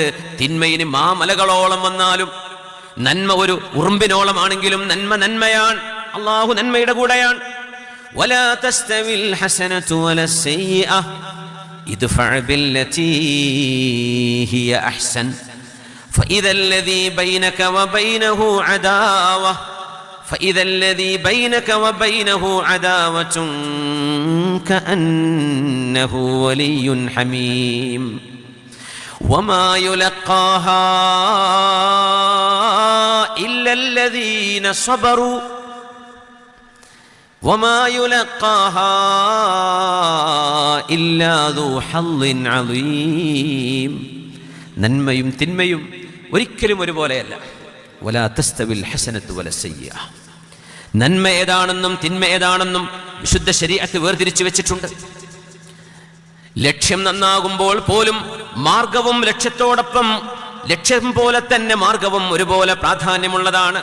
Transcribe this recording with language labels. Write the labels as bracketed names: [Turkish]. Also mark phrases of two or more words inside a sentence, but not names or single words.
[Malayalam] തിന്മയിന് മാമലകളോളം വന്നാലും നന്മ ഒരു ഉറുമ്പിനോളമാണെങ്കിലും നന്മ നന്മയാണ്, അല്ലാഹു നന്മയുടെ കൂടെയാണ്. [Arabic] ولا تستوي الحسنة والسيئة ادفع بالتي هي أحسن فإذا الذي بينك وبينه عداوة فإذا الذي بينك وبينه عداوة كأنه ولي حميم وما يلقاها إلا الذين صبروا وما يلقاها إلا ذو حظ عظيم. [Malayalam] നന്മയും തിന്മയും ഒരിക്കലും ഒരുപോലെയല്ല. [Arabic] ولا تستوي الحسنة والسيئة, [Malayalam] നന്മ ഏതാണെന്നും തിന്മ ഏതാണെന്നും വിശുദ്ധ ശരീഅത്ത് വേർതിരിച്ചു വെച്ചിട്ടുണ്ട്. ലക്ഷ്യം നന്നാകുമ്പോൾ പോലും മാർഗവും ലക്ഷ്യത്തോടൊപ്പം ലക്ഷ്യം പോലെ തന്നെ മാർഗവും ഒരുപോലെ പ്രാധാന്യമുള്ളതാണ്.